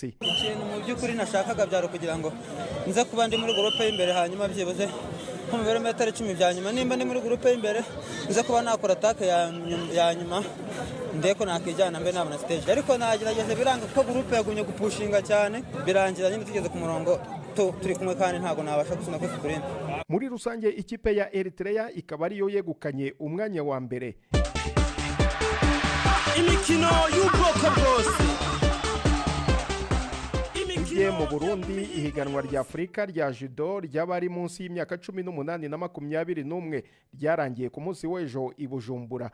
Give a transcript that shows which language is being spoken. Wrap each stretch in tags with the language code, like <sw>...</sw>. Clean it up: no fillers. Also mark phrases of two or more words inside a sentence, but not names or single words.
<rw>Ikintu mu by'ukuri nashakaga byaro kugira ngo nze kuba ndi muri groupe y'imbere hanyuma byibuze mu birometero 10 bya nyuma nimba ndi muri groupe y'imbere nze kuba nakora attack ya nyuma ndeko nakijyana mbe nabona stage ariko nagerageze biranga ko groupe yagumye gupushinga cyane birangira nyine tugeze ku murongo turi kumwe kandi ntago nabasha gusuna ko sprint. Muri rusange ikipe ya Eritrea ikaba ariyo yegukanye umwanya wa mbere. Imikino y'ubwoko bwose. Igiye mu Burundi ihiganwa rya Afrika rya judo ry'abari munsi y'imyaka 18 na 21 ryarangiye ku munsi w'ejo i Bujumbura.</rw>